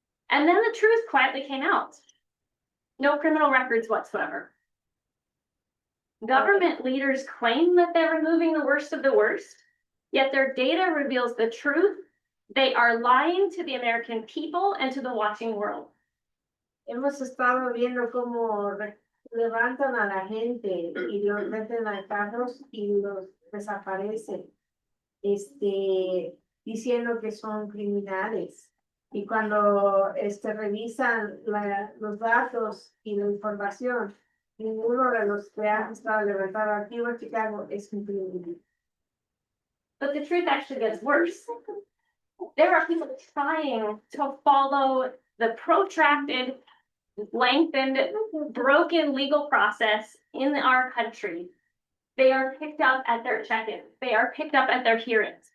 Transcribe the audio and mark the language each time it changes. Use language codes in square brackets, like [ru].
[en] And then the truth quietly came out. No criminal records whatsoever. Government leaders claim that they're removing the worst of the worst, yet their data reveals the truth They are lying to the American people and to the watching world. [es] Hemos estado viendo cómo levantan a la gente y los meten a carros y los desaparecen, diciendo que son criminales. Y cuando revisan los datos y la información, ninguno de los que han estado levantados aquí en Chicago es un criminal. [en] But the truth actually gets worse. There are people trying to follow the protracted, lengthened, broken legal process in our country. They are picked up at their check-ins. They are picked up at their hearings.